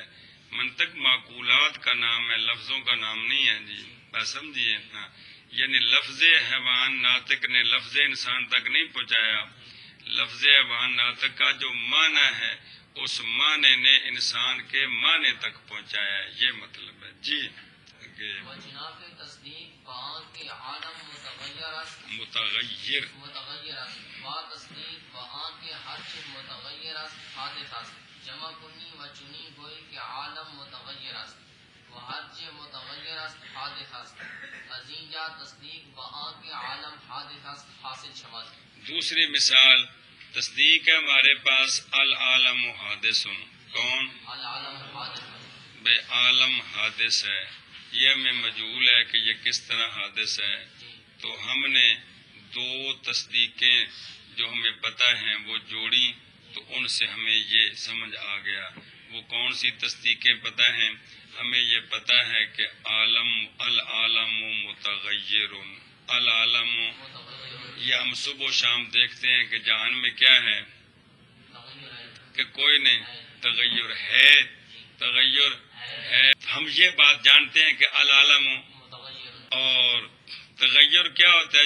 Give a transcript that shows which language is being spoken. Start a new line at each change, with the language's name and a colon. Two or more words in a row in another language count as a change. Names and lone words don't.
Urdu: منطق معقولات کا نام ہے، لفظوں کا نام نہیں ہے جی، بس سمجھیے نا، یعنی لفظ حیوان ناطق نے لفظ انسان تک نہیں پہنچایا، لفظ حیوان ناطق کا جو معنی ہے اس معنی نے انسان کے معنی تک پہنچایا ہے، یہ مطلب ہے جی۔
Persian: وجناف تصدیق بآن کے عالم متغیر با تصدیق بآن کے ہر چیز متغیر حادث است، جمع کنی و چنی گوئی کہ عالم متغیر است و ہر چیز متغیر است حادث است، از اینجا تصدیق بآن کے عالم حادث است حاصل شود۔
Urdu: دوسری مثال تصدیق ہے ہمارے پاس
Arabic: العالم حادث،
Urdu: کون؟
Arabic: العالم حادث
Urdu: بے عالم حادث ہے، یہ ہمیں مجہول ہے کہ یہ کس طرح حادث ہے، تو ہم نے دو تصدیقیں جو ہمیں پتہ ہیں وہ جوڑی تو ان سے ہمیں یہ سمجھ آ گیا۔ وہ کون سی تصدیقیں پتہ ہیں؟ ہمیں یہ پتہ ہے کہ
Arabic: العالم متغیر،
Urdu: العالم یہ ہم صبح و شام دیکھتے ہیں کہ جہان میں کیا ہے کہ کوئی نہیں، تغیر ہے، تغیر ہے۔ ہم یہ بات جانتے ہیں کہ العالم، اور تغیر کیا ہوتا ہے؟